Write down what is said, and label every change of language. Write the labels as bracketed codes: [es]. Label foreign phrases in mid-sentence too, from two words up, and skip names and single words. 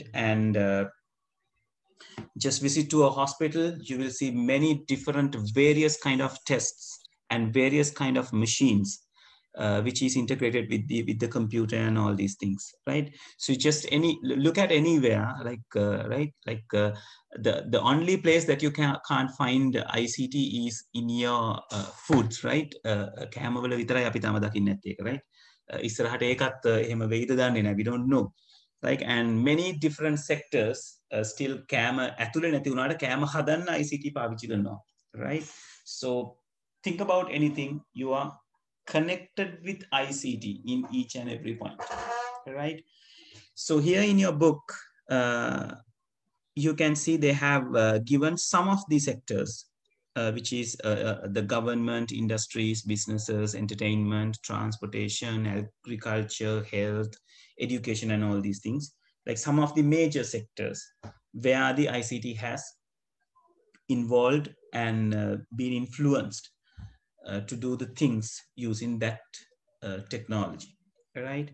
[en] And just visit to a hospital, you will see many different various kind of tests and various kind of machines which is integrated with the computer and all these things, right? So just any look at anywhere, like right, like the only place that you can't find ICT is in your foods, right? [si] කෑමවල විතරයි අපි තාම දකින්නේ නැත්තේ ඒක, right? ඉස්සරහට ඒකත් එහෙම වෙයිද දන්නේ නැහැ, [en] we don't know, like, and many different sectors still [si] කෑම ඇතුලේ නැති වුණාට කෑම හදන්න ICT පාවිච්චි කරනවා, [en] right? So think about anything, you are connected with ICT in each and every point, right? So here in your book, you can see they have given some of the sectors, which is the government, industries, businesses, entertainment, transportation, agriculture, health, education, and all these things, like some of the major sectors where the ICT has involved and been influenced to do the things using that technology, right?